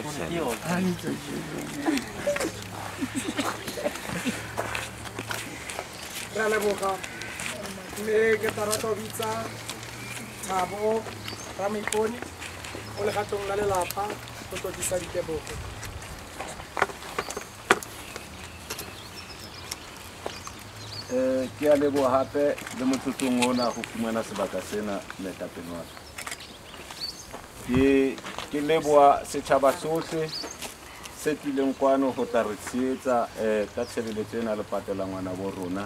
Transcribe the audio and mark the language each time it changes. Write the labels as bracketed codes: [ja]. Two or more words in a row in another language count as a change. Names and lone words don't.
[st] Re a leboga. Mme ke tla rata go bitsa Thabo Ramaiponi mo legatong la lelapa go tlodisa ditebogo. Ke a leboha hape le motsotsong ona go fumana sebaka sena moetapele wa ka. Ke leboha setjhaba sohle se tlileng kwano go tla re tshehetsa ka tshebeletso ena le patela ngwana bo rona.